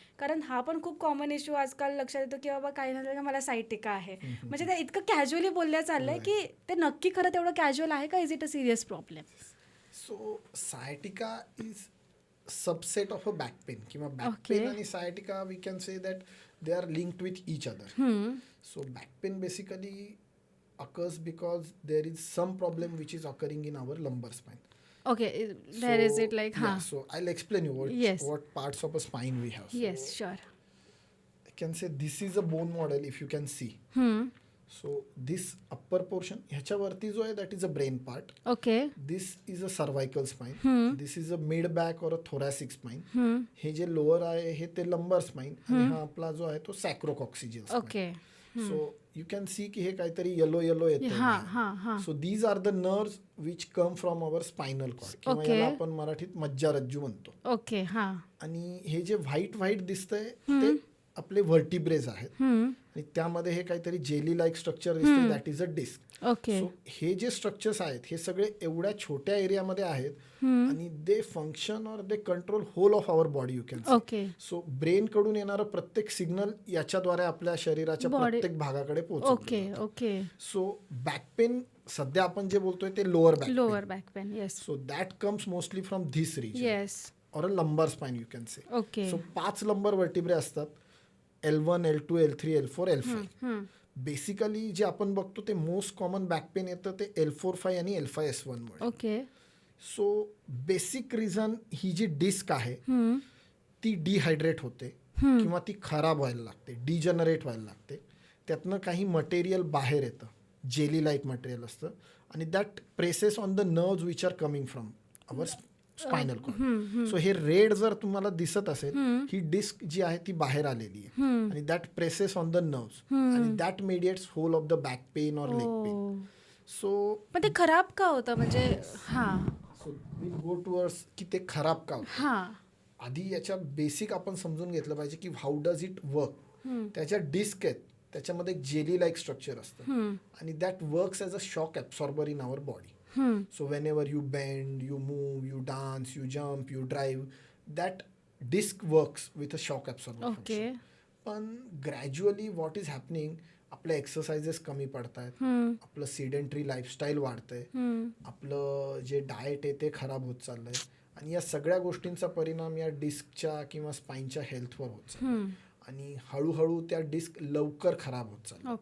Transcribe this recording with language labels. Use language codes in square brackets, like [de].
[mr] कारण हा पण खूप कॉमन इश्यू आजकाल लक्षात येतो की बाबा काही नाही का मला सायटिका आहे, म्हणजे ते इतकं कॅज्युअली बोलल्या चाललंय की ते नक्की खरं तेवढं कॅज्युअल आहे का? [en] Is it a serious problem? So sciatica is subset of a back pain किंवा back pain आणि sciatica we can say that they are linked with each other. So back pain basically occurs because there is some problem which is occurring in our lumbar spine. Okay, there is it like so I'll explain you what parts of a spine we have. Yes, sure. I can say this is a bone model if you can see. So this upper portion [mr] ह्याच्यावरती जो आहे [en] that is a brain part. Okay. This is a cervical spine. This is a mid back or a thoracic spine. [mr] हे जे lower आहे हे ते lumbar spine आणि हा आपला जो आहे तो sacrococcygeal spine. Okay. [en] So you can see [mr] की हे काहीतरी येलो येतं. [en] So these are the nerves which come from our spinal cord [mr] किंवा याला आपण मराठीत मज्जारज्जू म्हणतो. ओके. आणि हे जे व्हाईट दिसतंय ते आपले व्हर्टिब्रेज आहेत आणि त्यामध्ये हे काहीतरी जेली लाईक स्ट्रक्चर दिसते, [en] That is a disc. Okay. [mr] So हे जे स्ट्रक्चर्स आहेत हे सगळे एवढ्या छोट्या एरियामध्ये आहेत आणि [en] They function or they control whole of our body, you can say. Okay. [mr] So brain कडून येणारं प्रत्येक सिग्नल याच्याद्वारे आपल्या शरीराच्या प्रत्येक भागाकडे पोहोचतो. Okay. Okay. So back pain सध्या आपण जे बोलतोय ते lower back [en] Lower back pain. Yes. So that comes mostly from this region yes. Or a lumbar spine, you can say. Okay. [mr] So 5 लंबर वर्टिब्रे असतात, L1, L2, L3, L4, L5. Basically जे आपण बघतो ते मोस्ट कॉमन बॅक पेन येतं ते L4-5 आणि L5-S1 मुळे. ओके. सो बेसिक रिझन ही जी डिस्क आहे ती डिहायड्रेट होते किंवा ती खराब व्हायला लागते, डिजनरेट व्हायला लागते. त्यातनं काही मटेरियल बाहेर येतं, जेली लाईक मटेरियल असतं आणि [en] That presses on the nerves which are coming from our spinal cord. [mr] So हे रेड जर तुम्हाला दिसत असेल, ही डिस्क जी आहे ती बाहेर आलेली आहे आणि [en] that presses on the nerves [mr] आणि [en] That mediates whole of the back pain or leg pain. So [mr] पण ते खराब का होतं म्हणजे? हां. [en] so will go towards [mr] की ते खराब का होतं. हां. आधी याच्या बेसिक आपण समजून घेतलं पाहिजे की [en] How does it work. [mr] त्याच्या डिस्क आहेत, त्याच्यामध्ये जेली लाईक स्ट्रक्चर असतं आणि [en] That works as a shock absorber in our body. So whenever you bend, you move, you dance, you jump, you drive, that disc works with a shock absorber function. [mr] पण gradually [en] what is happening, [mr] आपले exercises कमी पडत आहेत, आपलं sedentary lifestyle वाढतंय, आपलं जे diet आहे ते खराब होत चाललंय आणि या सगळ्या गोष्टींचा परिणाम या डिस्कच्या किंवा स्पाईनच्या हेल्थवर होत चाललाय आणि हळूहळू त्या डिस्क लवकर खराब होत चालल्या.